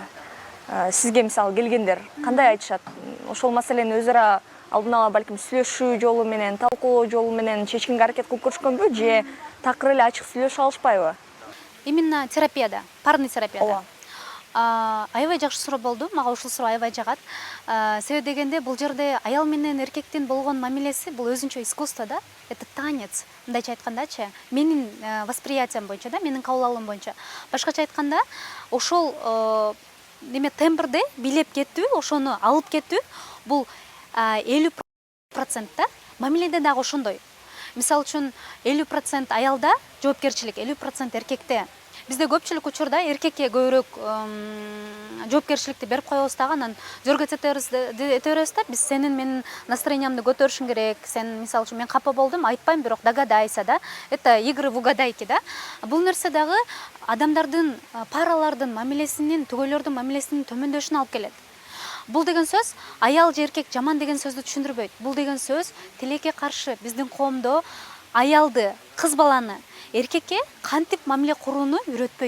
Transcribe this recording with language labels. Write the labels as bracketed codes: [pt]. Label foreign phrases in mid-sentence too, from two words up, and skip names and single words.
[ky] Сизге мисалы келгендер кандай айтышат? Ошол маселени өз ара алдын ала балким сүйлөшүү жолу менен, талкуулоо жолу менен чечкенге аракет кылып көрүшкөнбү, же такыр эле ачык сүйлөшө алышпайбы? Именно терапияда, парный терапияда. Аябай жакшы суроо болду, мага ушул суроо аябай жагат. Себеби дегенде бул жерде аял менен эркектин болгон мамилеси бул өзүнчө искусство да, [ru] это танец. [ky] Мындайча айткандачы, менин восприятиям боюнча да, менин кабыл алуум боюнча. Башкача айтканда, ошол тембрде билеп кетүү, ошону алып кетүү, бул 50% да, мамиледе дагы ошондой. Мисалы үчүн 50% аялда жоопкерчилик, 50% эркекте. Бизде көпчүлүк учурда эркекке көбүрөөк жоопкерчиликти берип коебуз дагы, анан зөргөт эте беребиз да, биз сенин менин настроениямды көтөрүшүң керек, сен мисалы үчүн мен капа болдум, айтпайм, бирок догадайся, да. [ru] Это игры в угадайки, да. [ky] Бул нерсе дагы адамдардын, паралардын мамилесинин, түгөйлөрдүн мамилесинин төмөндөшүнө алып келет. Бул деген сөз аял же эркек жаман деген сөздү түшүндүрбөйт. Бул деген сөз тилекке каршы биздин коомдо аялды, кыз баланы эркекке кантип мамиле курууну үйрөтпөйт.